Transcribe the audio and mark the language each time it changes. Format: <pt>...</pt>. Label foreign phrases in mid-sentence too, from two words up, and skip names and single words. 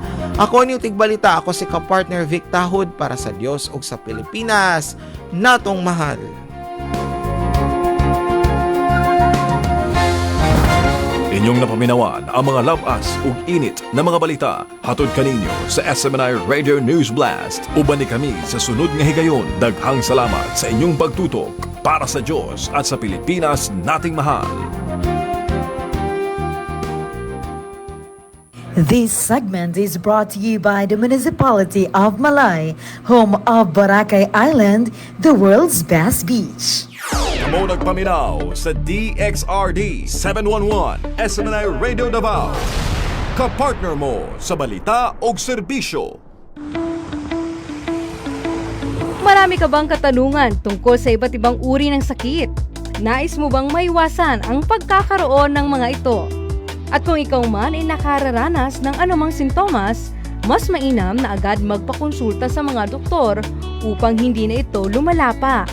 <ceb>Ako ni Tigbalita, ako si kapartner Vic Tahud para sa Dios ug sa Pilipinas natong mahal. Inyong napaminawan ang mga labas ug init na mga balita hatod kaninyo sa SMNI Radio News Blast. Uban ni kami sa sunod nga higayon. Daghang salamat sa inyong pagtutok</ceb> <tl>para sa Diyos at sa Pilipinas nating mahal.</tl> <en>This segment is brought to you by the Municipality of Malay, home of Boracay Island, the world's best beach.</en> <ceb>Kamo nagpaminaw sa DXRD 711 SMNI Radio Davao. Kapartner mo sa balita o serbisyo.</ceb> <tl>Marami ka bang katanungan tungkol sa iba't ibang uri ng sakit? Nais mo bang maiwasan ang pagkakaroon ng mga ito? At kung ikaw man ay nakararanas ng anumang sintomas, mas mainam na agad magpakonsulta sa mga doktor upang hindi na ito lumala pa.</tl>